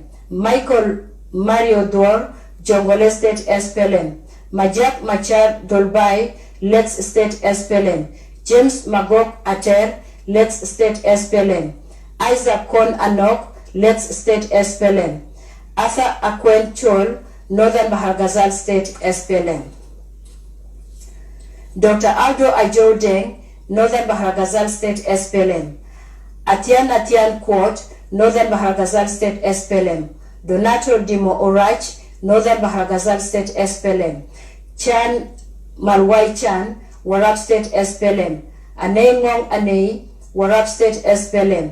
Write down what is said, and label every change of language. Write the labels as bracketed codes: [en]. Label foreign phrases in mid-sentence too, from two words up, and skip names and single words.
[en] Michael Mario Dor, Jongole State, SPLM. Majak Machar Dolbai, Let's State, SPLM. James Magok Ater, Let's State, SPLM. Isaac Kon Anok, Let's State, SPLM. Arthur Akwen Chol, Northern Bahar Ghazal State, SPLM. Dr. Aldo Ajo Deng, Northern Bahar Ghazal State, SPLM. Atian Atian Quart, Northern Bahar Ghazal State, SPLM. Donato Dimo Orach, Northern Bahar Ghazal State, SPLM. Chan Malwai Chan, Warab State, SPLM. Anei Ngong Anei, Warab State, SPLM.